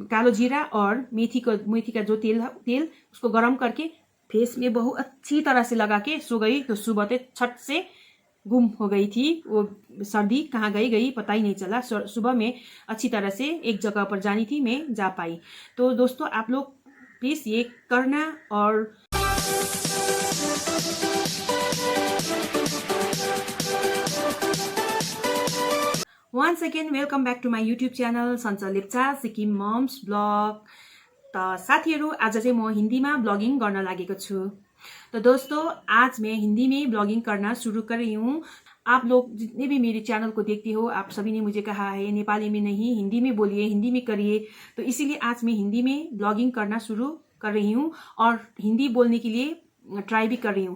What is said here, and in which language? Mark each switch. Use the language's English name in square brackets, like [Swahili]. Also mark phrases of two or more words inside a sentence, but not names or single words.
[Hindi] कालो जीरा और मेथी का जो तेल उसको गरम करके फेस में बहुत अच्छी तरह से लगा के सो गई। तो सुबह तो छट से गुम हो गई थी, वो सर्दी कहाँ गई पता ही नहीं चला। सुबह में अच्छी तरह से एक जगह पर जानी थी, मैं जा पाई। तो दोस्तों आप लोग प्लीज ये करना। [English] और once again welcome back to my YouTube channel सञ्चल लेप्चा सिक्किम मम्स ब्लग। [Nepali] त साथीहरू आज चाहिँ म हिन्दीमा ब्लगिङ गर्न लागेको छु। [Hindi] तो दोस्तों आज मैं हिंदी में ब्लॉगिंग करना शुरू कर रही हूँ। आप लोग जितने भी मेरे चैनल को देखते हो, आप सभी ने मुझे कहा है नेपाली में नहीं हिंदी में बोलिए, हिंदी में करिए। तो इसीलिए आज मैं हिंदी में ब्लॉगिंग करना शुरू कर रही हूँ और हिंदी बोलने के लिए ट्राई भी कर रही हूँ।